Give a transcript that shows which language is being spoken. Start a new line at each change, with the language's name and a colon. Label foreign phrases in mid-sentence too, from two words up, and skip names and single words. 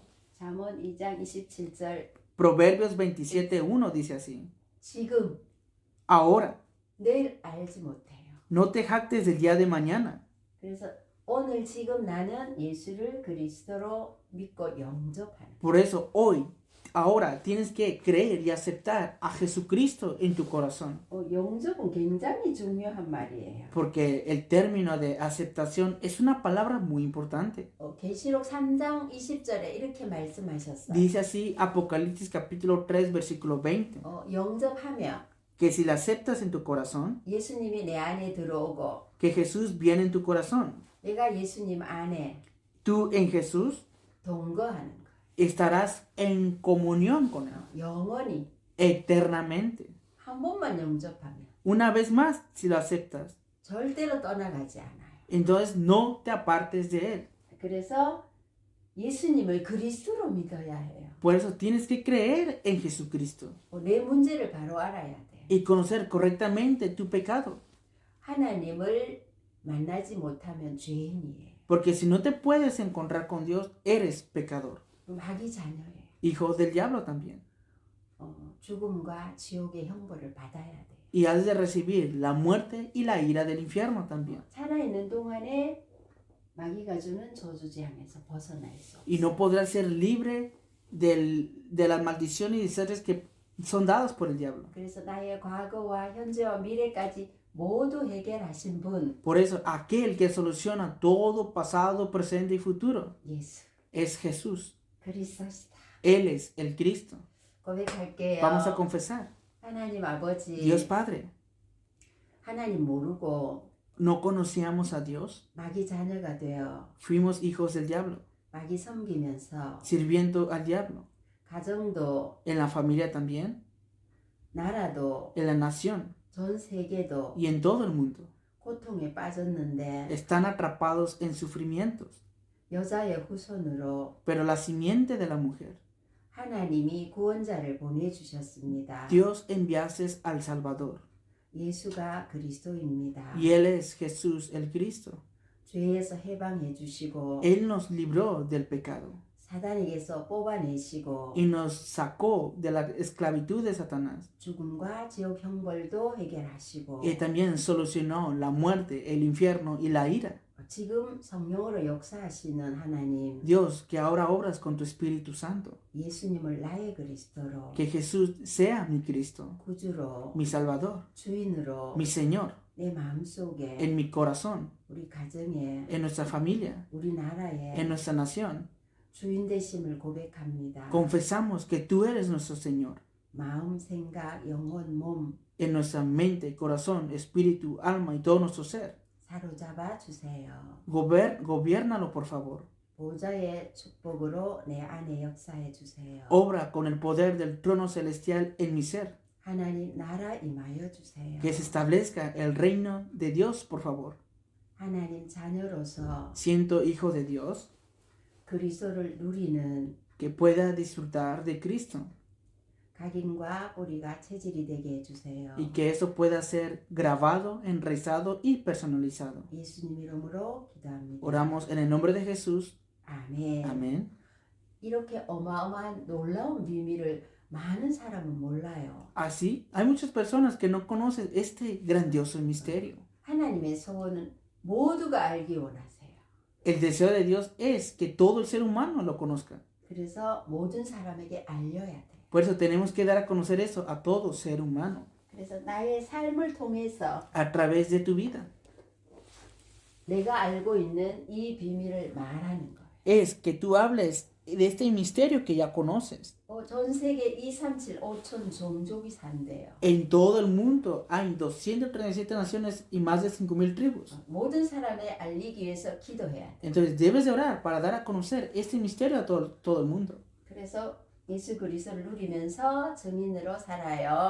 Korean: 잠언 2장 27절
Spanish: Proverbios 27:1 dice así.
Korean: 지금
Spanish: Ahora,
Korean: 내일 알지 못해요.
Spanish: no te jactes del día de mañana.
Korean: 그래서 오늘 지금 나는 예수를 그리스도로 믿고 영접하는.
Spanish: Por eso hoy, ahora tienes que creer y aceptar a Jesucristo en tu corazón.
Korean: 영접은 굉장히 중요한 말이에요.
Spanish: Porque el término de aceptación es una palabra muy importante.
Korean: 계시록 3장 20절에 이렇게 말씀하셨어요.
Spanish: Dice así Apocalipsis capítulo 3 versículo 20.
Korean: 영접하면
Spanish: Que si la aceptas en tu corazón,
Korean: 예수님이 내 안에 들어오고
Spanish: que Jesús viene en tu corazón,
Korean: 내가 예수님 안에
Spanish: tú en Jesús
Korean: 동거하는 거예요.
Spanish: estarás en comunión con Él
Korean: 영원히
Spanish: eternamente.
Korean: 한 번만 영접하면
Spanish: Una vez más, si lo aceptas,
Korean: 절대로 떠나가지 않아요.
Spanish: entonces no te apartes de Él.
Korean: 그래서 예수님을 그리스도로 믿어야 해요.
Spanish: Por eso tienes que creer en Jesucristo
Korean: 내 문제를 바로 알아야 돼요.
Spanish: y conocer correctamente tu pecado.
Korean: 하나님을 만나지 못하면 죄인이에요.
Spanish: Porque si no te puedes encontrar con Dios, eres pecador.
Korean: 마귀 자녀예요.
Spanish: Hijo del diablo también.
Korean: 죽음과 지옥의 형벌을 받아야 돼요.
Spanish: Y has de recibir la muerte y la ira del infierno también.
Korean: 살아있는 동안에 마귀가 주는 저주재앙에서 벗어날 수 없어요.
Spanish: Y no podrás ser libre de las maldiciones y deseos que son dados por el diablo.
Korean: 그래서 나의 과거와 현재와 미래까지 모두 해결하신 분
Spanish: Por eso, aquel que soluciona todo pasado, presente y futuro
Korean: 예수
Spanish: es Jesús.
Korean: 그리스도시다.
Spanish: Él es el Cristo.
Korean: 고백할게요.
Spanish: Vamos a confesar.
Korean: 하나님 아버지
Spanish: Dios Padre,
Korean: 하나님 모르고
Spanish: no conocíamos a Dios.
Korean: 마귀 자녀가 되어
Spanish: Fuimos hijos del diablo,
Korean: 마귀 섬기면서
Spanish: sirviendo al diablo.
Korean: 가정도
Spanish: En la familia también,
Korean: 나라도
Spanish: en la nación
Korean: 전 세계도
Spanish: y en todo el mundo.
Korean: 고통에 빠졌는데
Spanish: Están atrapados en sufrimientos.
Korean: 여자의 후손으로
Spanish: Pero la simiente de la mujer,
Korean: 하나님이 구원자를 보내주셨습니다.
Spanish: Dios enviase al Salvador.
Korean: 예수가 그리스도입니다.
Spanish: Y Él es Jesús el Cristo.
Korean: 죄에서 해방해 주시고
Spanish: Él nos libró del pecado
Korean: 사단에게서 뽑아내시고
Spanish: y nos sacó de la esclavitud de Satanás.
Korean: 죽음과 지옥 형벌도 해결하시고
Spanish: Y también solucionó la muerte, el infierno y la ira.
Korean: 지금 성령으로 역사하시는 하나님
Spanish: Dios, que ahora obras con tu Espíritu Santo.
Korean: 예수님을 나의 그리스도로
Spanish: Que Jesús sea mi Cristo,
Korean: 구주로
Spanish: mi Salvador,
Korean: 주인으로
Spanish: mi Señor,
Korean: 내 마음속에
Spanish: en mi corazón,
Korean: 우리 가정에
Spanish: en nuestra familia,
Korean: 우리 나라에
Spanish: en nuestra nación.
Korean: 주인 되심을 고백합니다.
Spanish: Confesamos que tú eres nuestro Señor.
Korean: 마음, 생각, 영혼, 몸
Spanish: En nuestra mente, corazón, espíritu, alma y todo nuestro ser.
Korean: 사로잡아 주세요.
Spanish: Gobiérnalo, por favor.
Korean: 보좌의 축복으로 내 안에 역사해 주세요.
Spanish: Obra con el poder del trono celestial en mi ser.
Korean: 하나님 나라 임하여 주세요.
Spanish: Que se establezca el reino de Dios, por favor.
Korean: 하나님 자녀로서
Spanish: Siento hijo de Dios.
Korean: 그리스도를 누리는
Spanish: que pueda disfrutar de Cristo
Korean: 각인과 뿌리가 체질이 되게 해주세요.
Spanish: y que eso pueda ser grabado, enraizado y personalizado.
Korean: 예수님 이름으로 기도합니다.
Spanish: Oramos en el nombre de Jesús.
Korean: 아멘.
Spanish: Amén.
Korean: 이렇게 어마어마한 놀라운 비밀을 많은 사람은 몰라요.
Spanish: Así, hay muchas personas que no conocen este grandioso misterio.
Korean: 하나님의 소원은 모두가 알기 원하세요.
Spanish: El deseo de Dios es que todo el ser humano lo conozca.
Korean: 그래서 모든 사람에게 알려야 돼요.
Spanish: Por eso tenemos que dar a conocer eso a todo ser humano,
Korean: 그래서 나의 삶을 통해서
Spanish: a través de tu vida.
Korean: 내가 알고 있는 이 비밀을 말하는 거예요.
Spanish: Es que tú hables de este misterio que ya conoces.
Korean: 전 세계 237 5천 종족이 산대요.
Spanish: En todo el mundo hay 237 naciones y más de 5,000 tribus.
Korean: 모든 사람에 알리기 위해서 기도해야 돼.
Spanish: Entonces debes de orar para dar a conocer este misterio a todo el mundo.
Korean: 그래서 예수 그리스도를 누리면서 증인으로 살아요.